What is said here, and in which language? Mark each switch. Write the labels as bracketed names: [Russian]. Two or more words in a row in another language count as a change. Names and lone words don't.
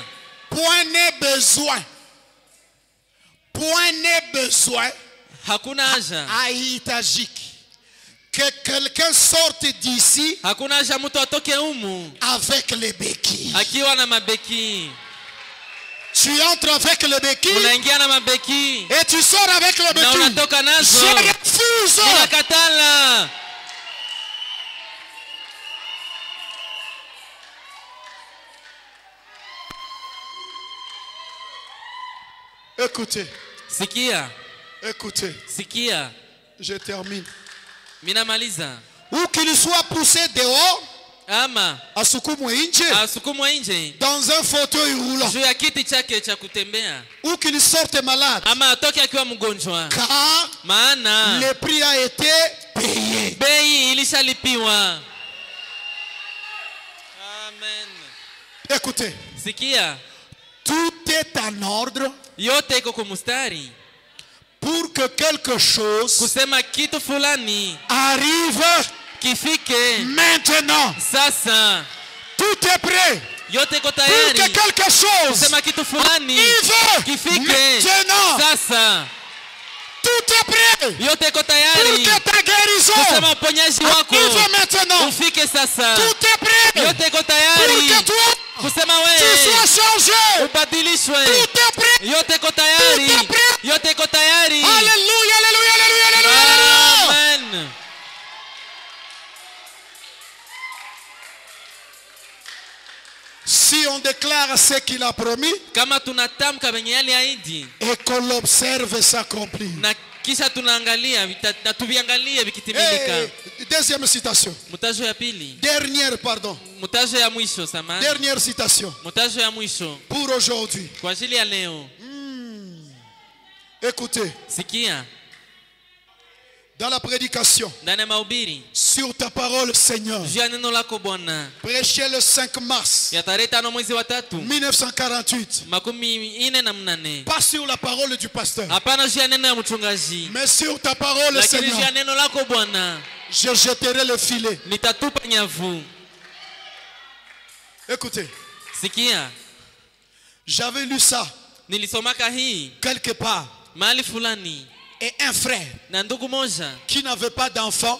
[French] Point n'est besoin. Point n'est besoin. [Swahili] hakuna haja, [French] Hahitajiki que quelqu'un sorte d'ici [Swahili] hakuna haja mtu atoke humu [French] avec les béquilles. [Swahili] akiwa na mabeki. [French] Tu entres avec les béquilles [Swahili] Unaingia na mabeki [French] et tu sors avec les [Swahili] na [French] béquilles. [Swahili] unatoka nazo. [French] Je refuse. [Swahili] Ninakatala. [French] Écoutez, [Swahili] Sikia, [French] écoutez, [Swahili] sikia, [French] je termine. [Swahili] minamaliza. [French] Ou qu'il soit poussé dehors, [Swahili] Ama asukumwe nje, asukumwa nje [French] dans un fauteuil roulant, [Swahili] juu ya kiti chake cha kutembea, [French] ou qu'il sorte malade, [Swahili] ama atoke akiwa mgonjwa, [French] car [Swahili] maana [French] le prix a été payé. [Swahili] bei ilishalipiwa. Amen. [French] Écoutez, [Swahili] Sikia, [French] tout est en ordre [Swahili] yote iko kumustari [French] pour que quelque chose [Swahili] kusema kitu fulani [French] arrive [Swahili] kifike [French] maintenant. [Swahili] sasa. [French] Tout est prêt [Swahili] Yote iko [French] pour [Swahili] tayari [French] que quelque chose [Swahili] kusema kitu fulani [French] arrive [Swahili] kifike [French] maintenant. [Swahili] sasa. [French] Tout est prêt [Swahili] Yote iko [French] pour [Swahili] tayari [French] que ta guérison [Swahili] kusema uponyaji wako [French] arrive maintenant. [Swahili] ufike sasa. [French] Tout est prêt [Swahili] Yote iko [French] pour [Swahili] tayari [French] que toi [Swahili] kusema [French] tu [Swahili] wewe [French] sois changé. [Swahili] ubadilishwe. [French] Tout est prêt. [Swahili] Yote iko tayari, [French] Tout est prêt. [Swahili] yote iko tayari. [French] Alléluia, alléluia, alléluia, alléluia, alléluia. Amen. déclare ce qu'il a promis [Swahili] kama tunatamka venye aliahidi [French] et qu'on l'observe s'accomplir. [Swahili] na kisha tunaangalia na tuviangalie vikitimilika. [French] Deuxième citation. [Swahili] Mutajo ya pili. [French] Dernière, pardon. [Swahili] Mutajo ya mwisho samani. [French] Dernière citation. [Swahili] Mutajo ya mwisho. [French] Pour aujourd'hui. [Swahili] Kwa ajili ya leo. [French] Écoutez. [Swahili] Sikia. [French] Dans la prédication, [Swahili] ndani ya mahubiri [French] sur ta parole, Seigneur, [Swahili] juu ya neno lako Bwana, [French] prêché le 5 mars [Swahili] ya tarehe 5 mwezi wa 3 [French] 1948, [Swahili] makumi ine na mnane, [French] pas sur la parole du pasteur, [Swahili] hapana juu ya neno ya mchungaji, [French] mais sur ta parole, [Swahili] lakini juu ya [French] Seigneur, [Swahili] neno lako Bwana, [French] je jetterai le filet. [Swahili] nitatupa nyavu. [French] Écoutez, [Swahili] sikia, [French] j'avais lu ça [Swahili] nilisomaka hii [French] quelque part, [Swahili] mahali fulani, [French] et un frère [Swahili] na ndugu moja [French] qui n'avait pas d'enfant